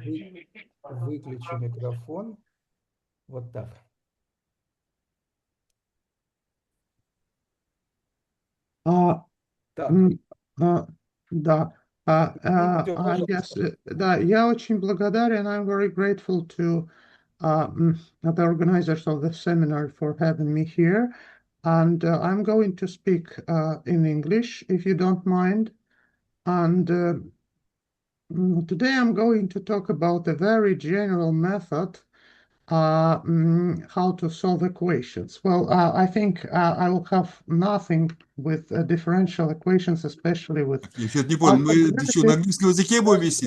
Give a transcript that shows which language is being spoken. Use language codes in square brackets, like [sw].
[ru] включи микрофон, выключу пожалуйста. микрофон. Вот так. А, Так, м, а, да. все, пожалуйста. Yes, да, я очень благодарен. [en] I'm very grateful to the organizers of the seminar for having me here. And I'm going to speak in English, if you don't mind. And today I'm going to talk about a very general method how to solve equations. Well, I think I will have nothing with differential equations, especially with [ru] Я что-то не понял, мы что, на [en] algebraic. [ru] английском языке будем вести,